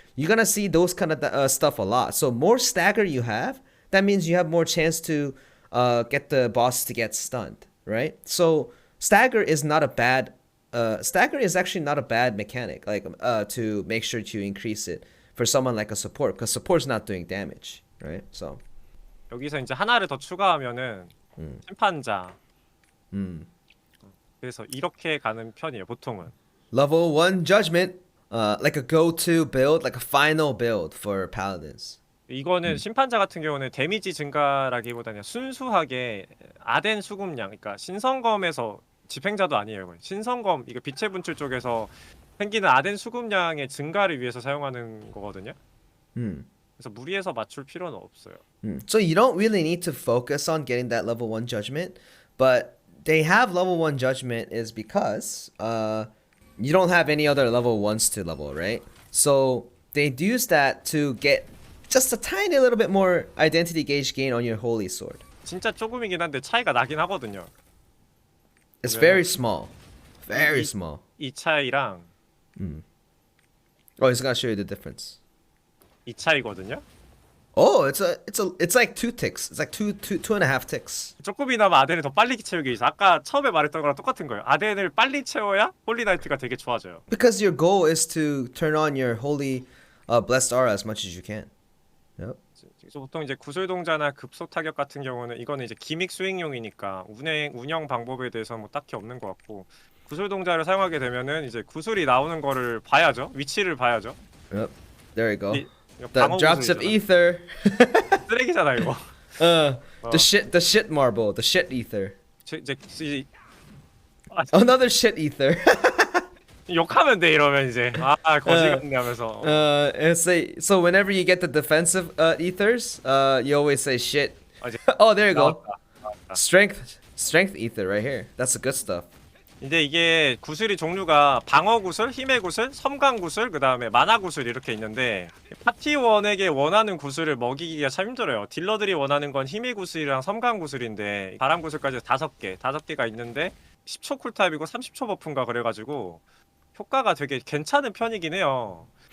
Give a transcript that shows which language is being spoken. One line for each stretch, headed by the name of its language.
English: You're gonna see those kind of stuff a lot. So more stagger you have, that means you have more chance to get the boss to get stunned, right? So stagger is actually not a bad mechanic, like to make sure to increase it for someone like a support, because support's not doing damage, right? So
Korean: 여기서 이제 하나를 더 추가하면은 심판자. 그래서 이렇게 가는 편이에요, 보통은.
English: Level 1 judgment, like a go-to build, like a final build for paladins.
Korean: 이거는 심판자 같은 경우는 데미지 증가라기보다는 순수하게 아덴 수급량, 그러니까 신성검에서 집행자도 아니에요. 이건. 신성검 이거 빛의 분출 쪽에서 생기는 아덴 수급량의 증가를 위해서 사용하는 거거든요. 그래서 무리해서 맞출 필요는 없어요.
English: So you don't really need to focus on getting that level 1 judgment, but they have level 1 judgment is because you don't have any other level 1s to level, right? So they use that to get just a tiny little bit more identity gauge gain on your holy sword.
Korean: 진짜 조금이긴 한데 차이가 나긴 하거든요.
English: It's very small. Very small.
Korean: 이 차이랑
English: Oh, he's gonna show you the difference.
Korean: 이 차이거든요.
English: Oh, it's like 2 ticks. It's like two and a half ticks.
Korean: 조금이나마 아덴을 더 빨리 채우기 위해서 아까 처음에 말했던 거랑 똑같은 거예요. 아덴을 빨리 채워야 홀리나이트가 되게 좋아져요.
English: Because your goal is to turn on your holy blessed aura as much as you can. Yep.
Korean: 그래서 보통 이제 구슬동자나 급속 타격 같은 경우는 이거는 이제 기믹 스윙용이니까 운영 방법에 대해서 뭐 딱히 없는 것 같고 구슬동자를 사용하게 되면은 이제 구슬이 나오는 거를 봐야죠. 위치를 봐야죠.
English: Yep. There you go.
Korean: 이거
English: The
Korean: 방어
English: drops of
Korean: 구슬이잖아.
English: ether.
Korean: 쓰레기잖아 이거.
English: The shit marble, the shit ether.
Korean: 이제
English: Another shit ether.
Korean: 욕하면 돼 이러면 이제 거지 같네 하면서.
English: It's so whenever you get the defensive ethers, you always say shit.
Korean: 이제
English: Oh, there you go.
Korean: 나왔다.
English: Strength ether right here. That's the good stuff.
Korean: 근데 이게 구슬이 종류가 방어 구슬, 힘의 구슬, 섬광 구슬, 그 다음에 만화 구슬 이렇게 있는데 파티원에게 원하는 구슬을 먹이기가 참 힘들어요. 딜러들이 원하는 건 힘의 구슬이랑 섬광 구슬인데 바람 구슬까지 5개가 있는데 10초 쿨타임이고 30초 버프인가 그래가지고 효과가 되게 괜찮은 편이긴 해요.